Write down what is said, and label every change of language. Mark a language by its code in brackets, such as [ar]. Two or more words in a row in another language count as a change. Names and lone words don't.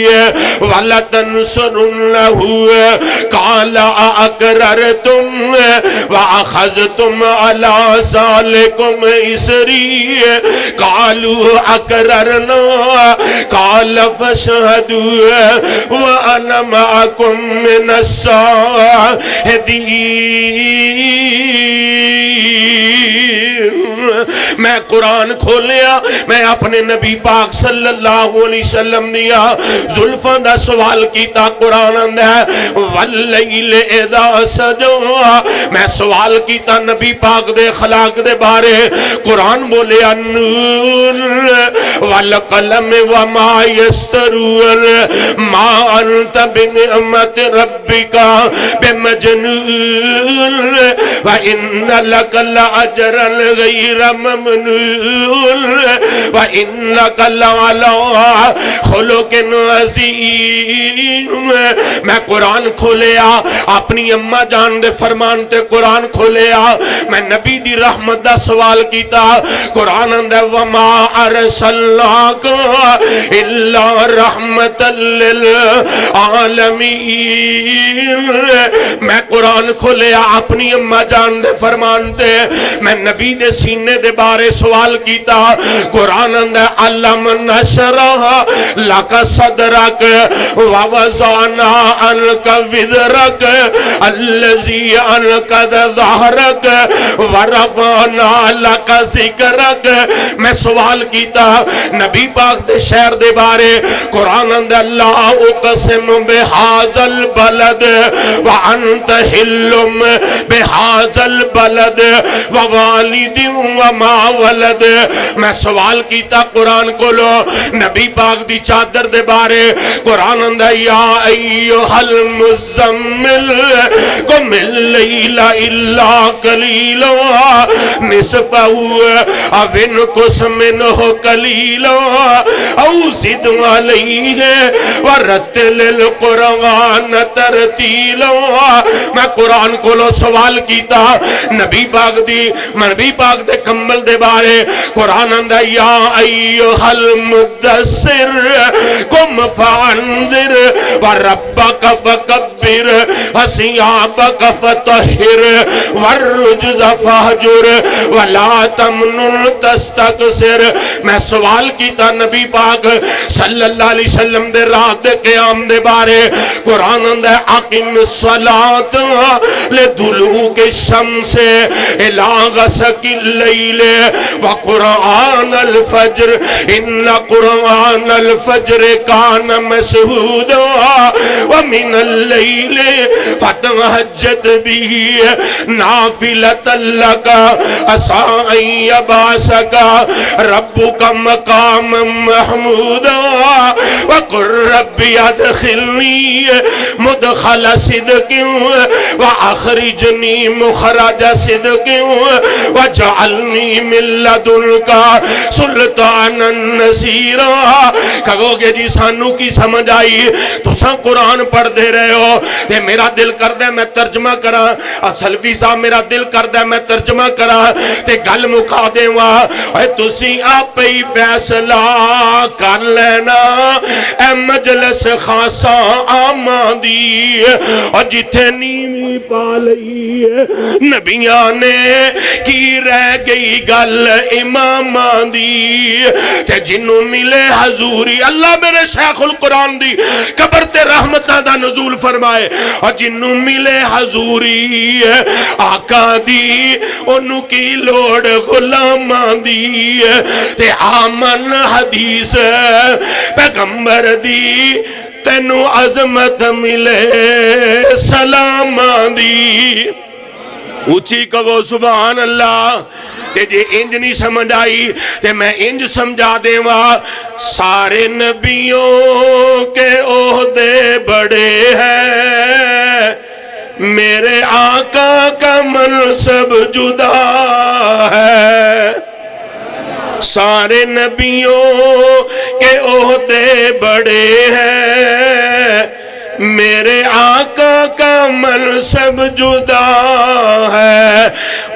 [ar] ولتنصرنه قال اقررتم واخذتم على ذلكم اصري قالوا اقررنا قال فاشهدوا وانا معكم من الشاهدين. [pa] میں قرآن کھولیا، میں اپنے نبی پاک [ar] صلی اللہ علیہ وسلم [pa] دیا زلفاں دا سوال کیتا. قرآن اندہ ہے [ar] واللیل اذا سجا، [pa] میں سوال کیتا نبی پاک دے اخلاق دے بارے. [ar] قرآن بولے النور والقلم وما یسترون ما انت بنعمت ربک بمجنون وان لک لاجرا غیر ممنون وانک لعلی خلق عظیم. [pa] میں قرآن کھولیا، اپنی اماں جان دے فرمان تے قرآن کھولیا، میں نبی دی رحمت دا سوال کیتا. [ar] قرآن اندے وما ارسلناک الا رحمتا للعالمین. [pa] میں قرآن کھولیا، اپنی اماں جان دے فرمان تے میں نبی دے سینے دے بارے سوال کیتا. [ar] قرآن اندے علم نشرح لک صدرک ووضعنا عنک وزرک الذی انقض ظہرک ورفعنا لک ذکرک. [pa] میں سوال کیتا نبی پاک دے شہر دے بارے. [ar] قرآن اندے لا اقسم بہذا البلد وانت حل بہذا البلد ووالد وما ولد. [pa] میں سوال کیتا قرآن کولو نبی پاک دی چادر دے بارے. [ar] قرآن اندہ یا ایوہ المزمل قم اللیل الا قلیلا نصفہ او انقص منہ قلیلا او زد علیہ ورتل القرآن ترتیلا. [pa] میں قرآن کولو سوال کیتا نبی پاک دے کمل دے بارے. [ar] قرآن اندہ یا ایوہ المدثر قم فانذر وربک فکبر وثیابک فطہر والرجز فہجر ولا تمنن تستکثر. [pa] میں سوال کیتا نبی پاک [ar] صلی اللہ علیہ وسلم [pa] دے رات دے قیام دے بارے. [ar] قرآن اندہ اقم الصلاۃ لدلوک الشمس الی غسق اللیل وقرآن الفجر ان قرآن الفجر کان مشہودا ومن اللیل فتہجد به نافلۃ لک عسى ان یبعثک ربک مقاما محمودا وقل رب ادخلنی مدخل صدق واخرجنی مخرج صدق وجعلنی من لدنک سلطانا نصیرا. [pa] کہو گے جی سانو کی سمجھ آئی؟ تساں قرآن پڑھ دے رہے ہو تے میرا دل کر دے میں ترجمہ کرا. سلفی صاحب میرا دل کر دے میں ترجمہ کرا تے گل مکا دے وا. اے تسی آپ ہی فیصلہ کر لینا اے مجلس خاصا آماں دی. اور جتھے نیوی پا لئی نبیاں نے کی رہ گئی گل اماماں دی. تے جنوں ملے حضوری اللہ میرے شیخ القرآن دی قبر تے رحمتہ دا نزول فرمائے. اور جنوں ملے حضوری آقا دی انہوں کی لوڑ غلاماں دی. تے آمن حدیث پیغمبر دی تینو عظمت ملے سلاماں دی. اونچی کہو [ar] سبحان اللہ. [pa] تے جے انج نہیں سمجھ آئی تے میں انج سمجھا دے وا. [ur] سارے نبیوں کے عہدے بڑے ہیں میرے آقا کا منصب جدا ہے. سارے نبیوں کے عہدے بڑے ہیں میرے آقا کا منصب جدا ہے.